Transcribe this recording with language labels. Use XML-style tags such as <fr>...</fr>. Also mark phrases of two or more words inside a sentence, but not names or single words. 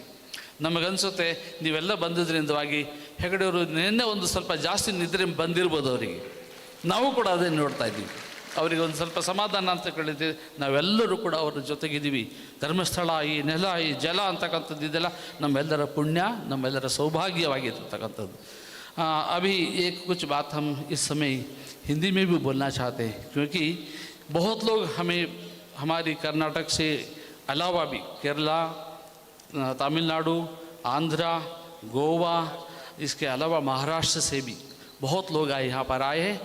<kn>ನಮಗನ್ಸುತ್ತೆ ನೀವೆಲ್ಲ ಬಂದಿದ್ದರಿಂದವಾಗಿ ಹೆಗ್ಡೆಯವರು ನಿನ್ನೆ ಒಂದು ಸ್ವಲ್ಪ ಜಾಸ್ತಿ ನಿದ್ರೆ ಬಂದಿರ್ಬೋದು ಅವರಿಗೆ. ನಾವು ಕೂಡ ಅದನ್ನು ನೋಡ್ತಾ ಇದ್ದೀವಿ. ಅವರಿಗೆ ಒಂದು ಸ್ವಲ್ಪ ಸಮಾಧಾನ ಅಂತ ಕೇಳಿದ್ದೆ. ನಾವೆಲ್ಲರೂ ಕೂಡ ಅವರ ಜೊತೆಗಿದ್ದೀವಿ. ಧರ್ಮಸ್ಥಳ, ಈ ನೆಲ, ಈ ಜಲ ಅಂತಕ್ಕಂಥದ್ದು ಇದೆಲ್ಲ ನಮ್ಮೆಲ್ಲರ ಪುಣ್ಯ, ನಮ್ಮೆಲ್ಲರ ಸೌಭಾಗ್ಯವಾಗಿರ್ತಕ್ಕಂಥದ್ದು.</kn> <hi>अभी एक कुछ बात हम इस समय हिंदी में भी बोलना चाहते हैं, क्योंकि बहुत लोग हमें हमारी कर्नाटक से अलावा भी केरला, तमिलनाडु, आंध्रा, गोवा, इसके अलावा महाराष्ट्र से भी बहुत लोग आए, यहाँ पर आए हैं.</hi>